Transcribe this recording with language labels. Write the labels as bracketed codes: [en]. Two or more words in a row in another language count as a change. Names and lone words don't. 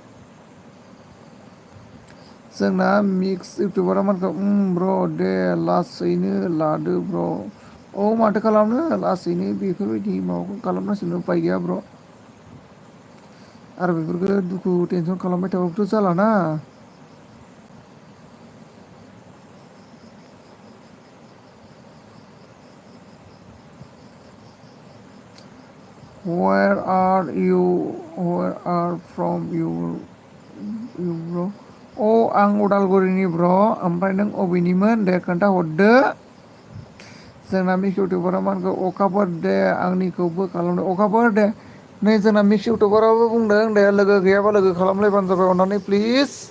[brx] जोंना मिक्स इउटुबारा मानखौ ब्र' दे लासैनो लादो ब्र' औ माथो खालामनो लासैनो बेफोरबायदि माबाखौ खालामनांसिगोन उफाय गैया ब्र' आरो बेफोरखौ दुखु टेनसन खालामबाय थाबाबोथ' जालाना [en] Where are from you [brx] ब्र' अ आं उदालगुरिनि ब्र' ओमफ्राय नों अबेनिमोन दे खोन्थाहरदो जोंना मिक्स इउटुबारा मा होनखो अखाफोर दे आंनिखौबो खालामदो अखाफोर दे नै जोंना मिक्स इउटुबाराबो बुंदों दे लोगो गैयाबा लोगो खालामलायबानो जाबाय अननानै प्लिज